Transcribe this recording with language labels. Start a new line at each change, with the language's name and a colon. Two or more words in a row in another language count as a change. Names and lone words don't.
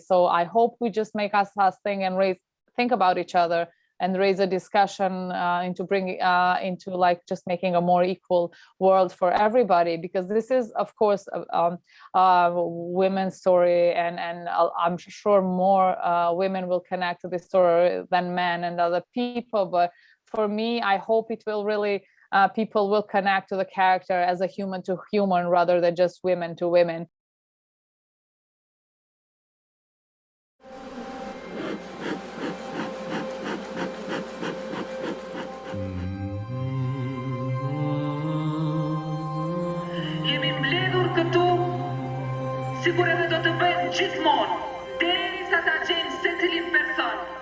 English: So I hope we just make us think and think about each other and raise a discussion into like just making a more equal world for everybody, because this is, of course, a women's story, and I'm sure more women will connect to this story than men and other people. But for me, I hope it will really, people will connect to the character as a human to human rather than just women to women.
Albanian: Jemi mbledhur këtu, sigur edhe do të bëjmë gjithmonë, derisa ta gjejmë secilin person.